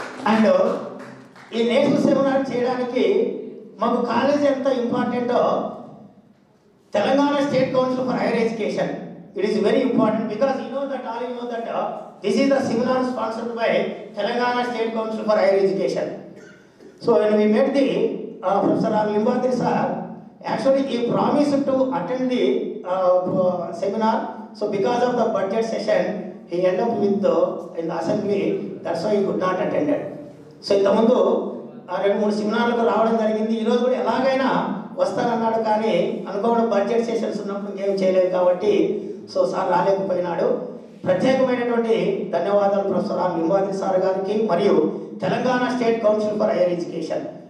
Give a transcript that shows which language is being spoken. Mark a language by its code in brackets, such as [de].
[en] and [te] ఈ national seminar చేయడానికి మాకు కాలేజ్ ఎంత ఇంపార్టెంటో [en] Telangana state council for higher education, it is very important because you know that this is the seminar sponsored by Telangana State Council for Higher Education. So when we met the Professor Limbadri sir, actually he promised to attend the seminar. So because of the budget session, he ended up with in the assembly. That's why he could not attend it. [te] So ఇంతకుముందు 2-3 సెమినార్లకు రావడం జరిగింది. ఈరోజు కూడా ఎలాగైనా వస్తానన్నాడు, కానీ అనుకోకుండా budget sessions ఉన్నప్పుడు ఇంకేం చేయలేదు కాబట్టి సో సార్ రాలేకపోయినాడు. ప్రత్యేకమైనటువంటి ధన్యవాదాలు ప్రొఫెసర్ లింబాద్రి సార్ గారికి మరియు Telangana state council for higher education.